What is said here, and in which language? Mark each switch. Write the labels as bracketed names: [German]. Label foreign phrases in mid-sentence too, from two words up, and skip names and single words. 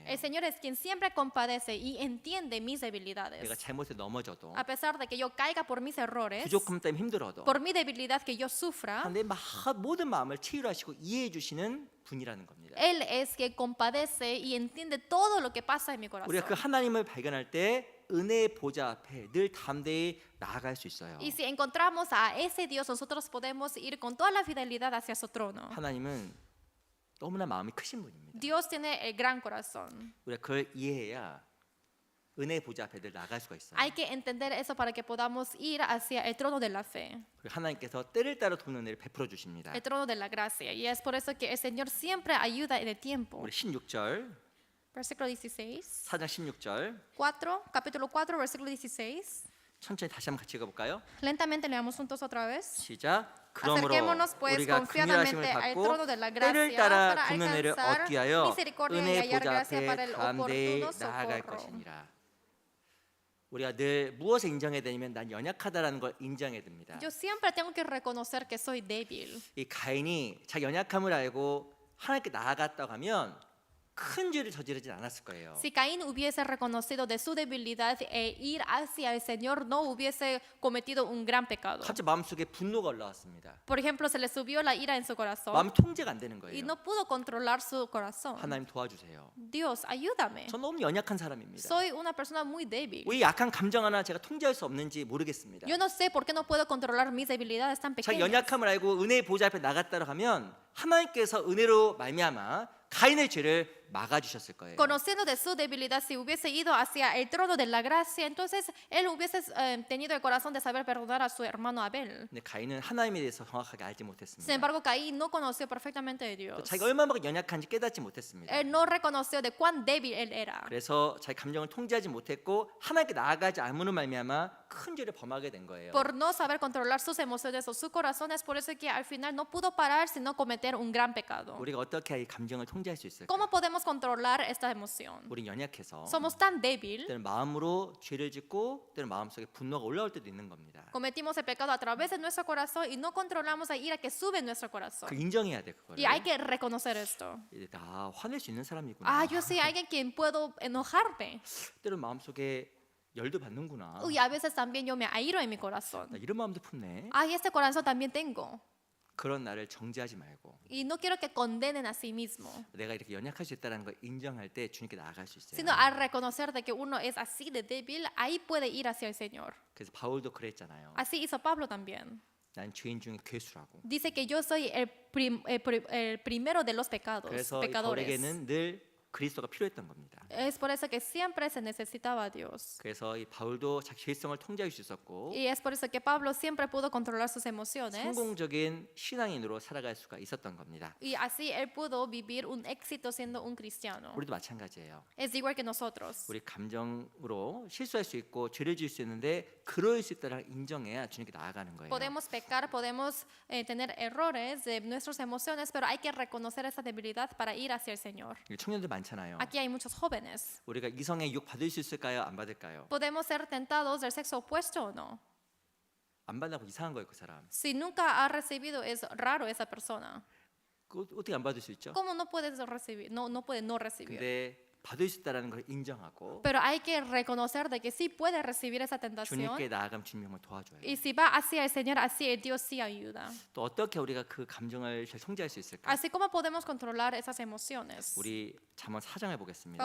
[Spanish] El Señor es quien siempre compadece y entiende mis [Korean] 내가 [Spanish] debilidades. [Korean] 잘못해 넘어져도 [Spanish] A pesar de que yo caiga por mis errores, [Korean] 부족함 때문에 힘들어도 [Spanish] por mi debilidad que yo sufra, [Korean] 내 모든 마음을 치유하시고 이해해 주시는 분이라는 겁니다. [Spanish] Él es quien compadece y entiende todo lo que pasa en mi corazón. [Korean] 우리가 그 하나님을 발견할 때 은혜의 보좌 앞에 늘 담대히 나아갈 수 있어요. [Spanish] Y si encontramos a ese Dios, nosotros podemos ir con toda la fidelidad hacia su trono. [Korean] 하나님은 너무나 마음이 크신 분입니다. [Spanish] Dios tiene el gran corazón. [Korean] 우리가 그걸 이해해야 은혜의 보좌 앞에 늘 나갈 수가 있어요. [Spanish] Hay que entender eso para que podamos ir hacia el trono de la fe, [Korean] 그리고 하나님께서 때를 따라 돕는 은혜를 베풀어 주십니다. [Spanish] el trono de la gracia. Y es por eso que el Señor siempre ayuda en el tiempo. [Korean] 우리 16절, [Spanish] Versículo 16. [Korean] 4장 16절 4, [Spanish] capítulo 4, versículo 16. [Korean] 천천히 다시 한번 같이 읽어볼까요? [Spanish] Lentamente leamos juntos otra vez. [Korean] 시작. 그러므로 [Spanish] Acerquémonos pues [Korean] 우리가 [Spanish] confiadamente [Korean] 긍휼하심을 [Spanish] al [Korean] 받고 [Spanish] trono de la [Korean] 때를 [Spanish] gracia [Korean] 따라 [Spanish] para [Korean] 돕는 은혜를 [Spanish] alcanzar [Korean] 얻기 위하여 [Spanish] misericordia y [Korean] 은혜의 [Spanish] hallar [Korean] 보좌 [Spanish] gracia para [Korean] 앞에 [Spanish] el [Korean] 담대히 [Spanish] oportuno [Korean] 나아갈 [Spanish] socorro. [Korean] 것이니라. 우리가 늘 무엇을 인정해야 되냐면 난 연약하다라는 걸 인정해야 됩니다. [Spanish] Yo siempre tengo que reconocer que soy débil. [Korean] 이 가인이 자기 연약함을 알고 하나님께 나아갔다고 하면 큰 죄를 저지르진 않았을 거예요. [Spanish] Si Caín hubiese reconocido de su debilidad e ir hacia el Señor, no hubiese cometido un gran pecado. [Korean] 갑자기 마음속에 분노가 올라왔습니다. [Spanish] Por ejemplo, se le subió la ira en su corazón [Korean] 마음이 통제가 안 되는 [Spanish] y [Korean] 거예요. [Spanish] no pudo controlar su corazón. [Korean] 하나님 도와주세요. [Spanish] Dios, ayúdame. [Korean] 전 너무 연약한 사람입니다. [Spanish] Soy una persona muy débil. [Korean] 왜 약한 감정 하나 제가 통제할 수 없는지 모르겠습니다. [Spanish] Yo no sé por qué no puedo controlar mis debilidades tan [Korean] 자기 [Spanish] pequeñas. [Korean] 연약함을 알고 은혜의 보좌 앞에 나갔다고 하면 하나님께서 은혜로 말미암아 가인의 죄를 막아주셨을 거예요. [Spanish] Conociendo de su debilidad, si hubiese ido hacia el trono de la gracia, entonces él hubiese tenido el corazón de saber perdonar a su hermano Abel. [Korean] 근데 가인은 하나님에 대해서 정확하게 알지 [Spanish] Sin [Korean] 못했습니다. [Spanish] embargo, Caín no conoció perfectamente de Dios. [Korean] 자기가 얼마나 연약한지 깨닫지 못했습니다. [Spanish] Él no reconoció de cuán débil él era. [Korean] 그래서 자기 감정을 통제하지 못했고 하나님께 나아가지 않으로 말미암아 큰 죄를 범하게 된 거예요. [Spanish] Por no saber controlar sus emociones o su corazón, es por eso que al final no pudo parar sino cometer un gran pecado. [Korean] 우리가 어떻게 이 감정을 통제할 수 있을까? [Spanish] ¿Cómo podemos controlar esta emoción? [Korean] 우린 연약해서 [Spanish] Somos tan débil, [Korean] 때는 마음으로 죄를 짓고 때는 마음속에 분노가 올라올 때도 있는 겁니다. [Spanish] cometimos el pecado a través de nuestro corazón y no controlamos la ira que sube en nuestro corazón. [Korean] 그 인정해야 돼 그거를. [Spanish] Y hay que reconocer esto. [Korean] 나 화낼 수 있는 사람이구나. [Spanish] Ah, yo soy alguien quien puedo enojarme. [Korean] 때는 마음속에 열도 받는구나. [Spanish] Uy, a veces también yo me airo en mi corazón. [Korean] 나 이런 마음도 품네. [Spanish] Ay, este corazón también tengo. [Korean] 그런 나를 정죄하지 말고 [Spanish] Y no quiero que condenen a sí mismo, [Korean] 내가 이렇게 연약할 수 있다는 걸 인정할 때 주님께 나아갈 수 있어요. [Spanish] sino al reconocer de que uno es así de débil, ahí puede ir hacia el Señor. [Korean] 그래서 바울도 그랬잖아요. [Spanish] Así hizo Pablo también. [Korean] 난 죄인 중에 괴수라고. [Spanish] Dice que yo soy el primero de los pecados, [Korean] 그래서 이 [Spanish] pecadores. [Korean] 바울에게는 늘 그리스도가 필요했던 겁니다. [Spanish] Es por eso que siempre se necesitaba a Dios. [Korean] 그래서 이 바울도 자기 죄성을 통제할 수 있었고 [Spanish] Y es por eso que Pablo siempre pudo controlar sus emociones. [Korean] 성공적인 신앙인으로 살아갈 수가 있었던 겁니다. [Spanish] Y así él pudo vivir un éxito siendo un cristiano. [Korean] 우리도 마찬가지예요. [Spanish] Es igual que nosotros. [Korean] 우리 감정으로 실수할 수 있고 죄를 지을 수 있는데 그럴 수 있다는 인정해야 주님께 나아가는 거예요. [Spanish] Podemos pecar, podemos tener errores de nuestras emociones, pero hay que reconocer esa debilidad para ir hacia el Señor. [Korean] 청년들 많잖아요. [Spanish] Aquí hay muchos jóvenes. [Korean] 우리가 이성의 유혹 받을 수 있을까요? 안 받을까요? [Spanish] ¿Podemos ser tentados del sexo opuesto o no? [Korean] 안 받다고 이상한 거예요, 그 사람. [Spanish] Si nunca ha recibido, es raro esa persona. [Korean] 어떻게 안 받을 수 있죠? [Spanish] ¿Cómo no puedes recibir? No puede no recibir. [Korean] 근데 받을 수 있다는 걸 인정하고 [Spanish] Pero hay que reconocer de que sí puede recibir esa tentación. [Korean] 주님께 나아가면 주님 정말 도와줘요. [Spanish] Y si va hacia el Señor, así el Dios sí ayuda. [Korean] 또 어떻게 우리가 그 감정을 잘 통제할 수 있을까? [Spanish] Así como podemos controlar esas emociones. [Korean] 우리 잠언 4장을 보겠습니다.